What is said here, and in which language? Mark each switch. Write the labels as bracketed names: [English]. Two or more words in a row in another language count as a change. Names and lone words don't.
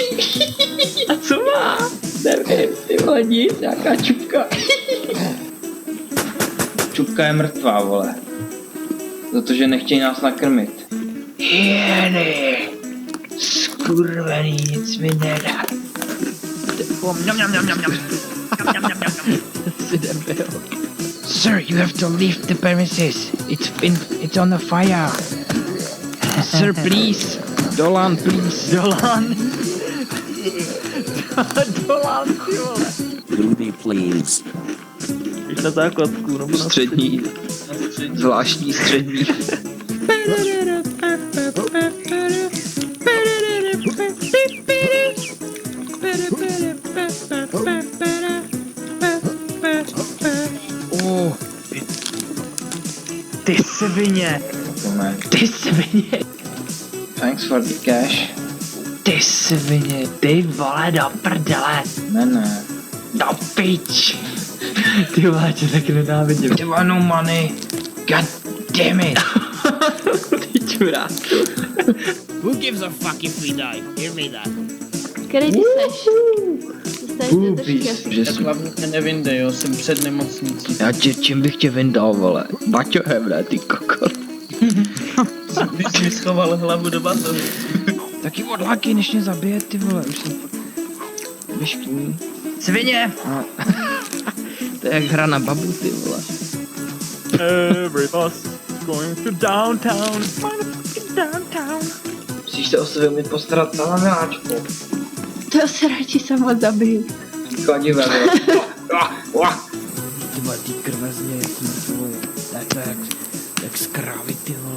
[Czech] A co má? Nevím, ty vole, nic, nějaká čupka. Čupka je mrtvá, vole. Za to, že nechtějí nás nakrmit. Hyeny. Skurvený, nic mi nedá. [English] Sir, you have to leave the premises. It's on the fire. Sir, please. Dolan, please. Dolan. Dolan, [Czech] ty vole. [English] Ruby, please. [Czech] Jdeš na základku, nebo na Střední. Zvláštní střední. Oh. Ty svině. Ty svině. [English] Thanks for the cash. [Czech] Ty svině, ty vole do prdele. Ne. Do pič. Ty vole, tě tak nenávidím. Ty vole, [English] no money. God damn it. [Czech] Ty čurák. [English] Who gives a fuck if we die? Give me that. [Czech] Který ty seš? Ty seš Že Tak jsem... hlavně mě nevyndej, jo, jsem před nemocnicí. Já tě, čím bych tě vyndal, vole? Baťohem, ne, ty kokot. Když mi schoval hlavu do batohu. Taky odlákej, než mě zabije, ty vole. Už jsem fakt... Vyškní. Svině! No. To je jak hra na babu, ty vole. [English] Every bus going to downtown. Motherfucking downtown. [Czech] Musíš se o sebe umět postarat sama, miláčku. To se radši sama zabiju. Kladivé, vole. Ty vole, ty krvezně, jak mrtvoj. To je jak z krávy, ty vole.